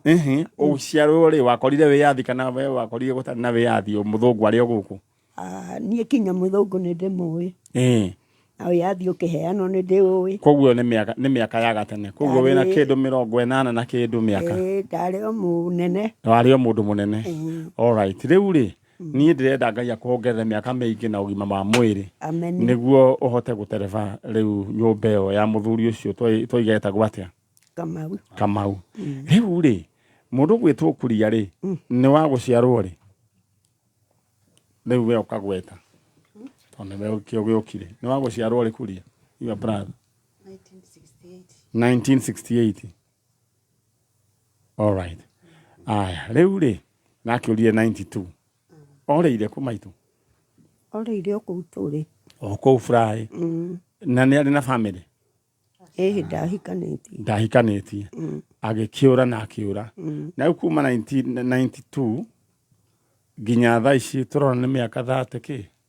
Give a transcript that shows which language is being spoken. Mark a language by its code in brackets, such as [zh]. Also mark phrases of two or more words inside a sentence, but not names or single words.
[ki] Uciarwo ri wakorire wiyathi kana we wakorire gutari na wiyathi muthungu ari guku? Nie kinya muthungu ni ndimui. Na wiyathi ukiheano ni ndiui. Koguo ni miaka ya gatene. Koguo wina kindu 80 na kindu miaka. Ndari o munene. Wari o mundu munene. [en] All right. [ki] Riu ri Niĩ ndirenda Ngai akuongerere mĩaka mĩingĩ na ũgima wa mwĩrĩ. Amen. Nĩguo ũhote gũtereba rĩu nyũmba ĩyo ya mũthuri ũcio tũigetagwo atĩa? Kamau. Kamau. Rĩu rĩ, mũndũ gwĩtwo Kuria rĩ, nĩ wa gũciarwo rĩ. Rĩu we ũkagweta. Tondũ we ũgĩũkire. Nĩ wa gũciarwo rĩ Kuria? [en] Your brother. 1968. 1968. All right. [ki] Aya, rĩu rĩ, nake ũrire 92. Oreire kũ maitũ? Oreire o kũu tũrĩ. O kũu Fly. Na nĩ arĩ na family? Ndahikanĩtie. Ndahikanĩtie. Agĩkĩũra na akĩũra. Na rĩu kuma 1992 nginya thaa ici tũrona nĩ mĩaka 30 kĩ?